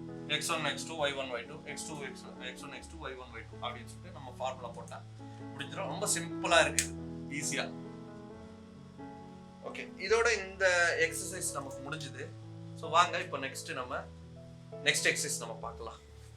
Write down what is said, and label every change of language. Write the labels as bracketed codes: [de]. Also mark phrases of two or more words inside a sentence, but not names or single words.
[ta] x1 x2 y1 y2 x2 x1 x2 y1 y2 அப்படின்னு சொல்லிட்டு நம்ம ஃபார்முலா போட்டா முடிஞ்சிடும். ரொம்ப சிம்பிளா இருக்கு, ஈஸியா. ஓகே, இதோட இந்த எக்ஸசைஸ் நமக்கு முடிஞ்சது. ஸோ வாங்க இப்போ [en] next exercise [ta] நம்ம பார்க்கலாம்.